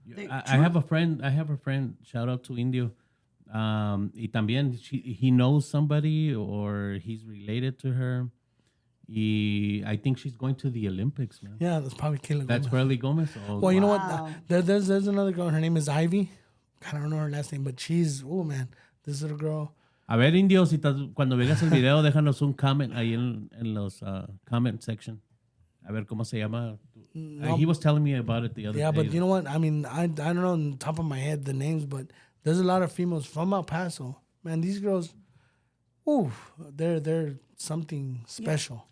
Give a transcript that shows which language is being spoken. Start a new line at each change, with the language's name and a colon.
English: I have a friend. Shout out to Indio.
Spanish: Y también
English: he knows somebody, or he's related to her. I think she's going to the Olympics, man. Yeah, that's probably Kayla Gomez. That's probably Gomez. Oh, well, you know what? There's another girl. Her name is Ivy. I don't know her last name, but she's, oh man, this little girl.
Spanish: A ver, Indio, cuando veas el video, déjanos un comment ahí en los comment section. A ver cómo se llama.
English: He was telling me about it the other day. Yeah, but you know what? I mean, I don't know on the top of my head the names, but there's a lot of females from El Paso. Man, these girls, ooh, they're something special.